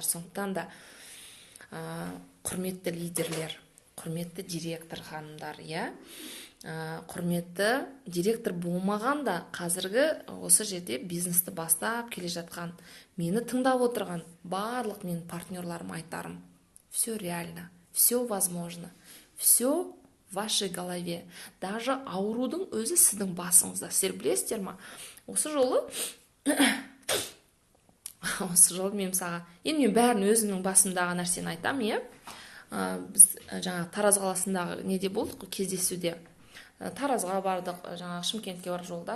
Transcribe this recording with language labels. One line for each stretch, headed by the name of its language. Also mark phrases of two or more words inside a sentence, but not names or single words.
Kazakh: Сондықтан да құрметті лидерлер, құрметті директор ханымдар, иә, құрметті директор болмаған да қазіргі осы жерде бизнесті бастап келе жатқан, мені тыңдап отырған барлық менің партнерларым айтарым:
Russian: все реально, все возможно, все в вашей голове.
Kazakh: Даже аурудың өзі сіздің басыңызда. Сіздер білесіздер ма? Осы жолы мен мысалға, енді мен бәрін өзімнің басымдағы нәрсені айтам, иә. Біз жаңа Тараз қаласындағы неде болдық, кездесуде. Таразға бардық, жаңа Шымкентке бар жолда.